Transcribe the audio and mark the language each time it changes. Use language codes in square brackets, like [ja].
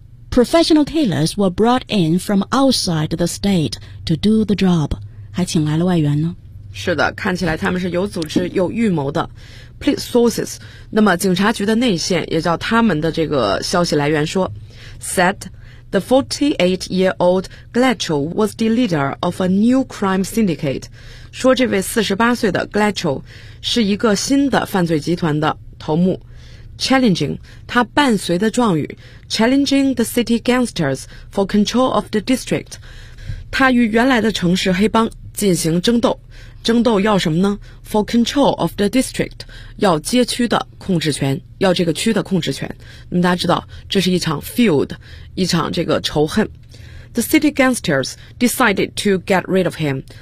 [en] Professional killers were brought in from outside the state to do the job. [zh] 还请来了外援呢。是的，看起来他们是有组织有预谋的。 [en] Police sources, [zh] 那么警察局的内线也叫他们的这个消息来源说 [en] said the 48-year-old Glacho was the leader of a new crime syndicate. [zh] 说这位48岁的 Glacho 是一个新的犯罪集团的头目。 [en] Challenging, [zh] 他伴随的状语 [en] Challenging the city gangsters for control of the district. [zh] 他与原来的城市黑帮进行争斗，争斗要什么呢？ [en] For control of the district, [zh] 要街区的控制权，要这个区的控制权。那么大家知道，这是一场 feud, 一场这个仇恨。 [en] The city gangsters decided to get rid of him.